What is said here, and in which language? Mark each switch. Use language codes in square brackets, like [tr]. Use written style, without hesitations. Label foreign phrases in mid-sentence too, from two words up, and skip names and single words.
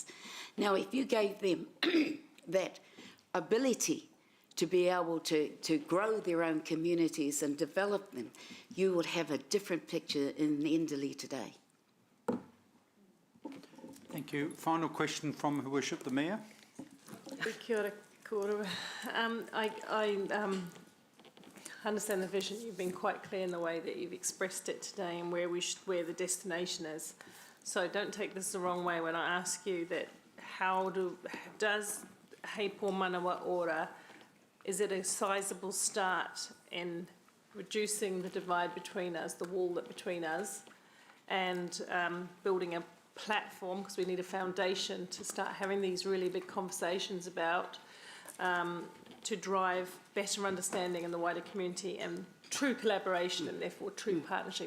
[en] Now, if you gave them that ability to be able to grow their own communities and develop them, you would have a different picture in Enderley today. Thank you. Final question from Her Worship the Mayor. [mi] Kia ora, kōrua. [en] I understand the vision. You've been quite clear in the way that you've expressed it today and where where the destination is. So don't take this the wrong way when I ask you that. Does Hei Pō Manawa Ora, is it a sizable start in reducing the divide between us, the wall that between us, and building a platform, because we need a foundation to start having these really big conversations about, to drive better understanding in the wider community and true collaboration and therefore true partnership?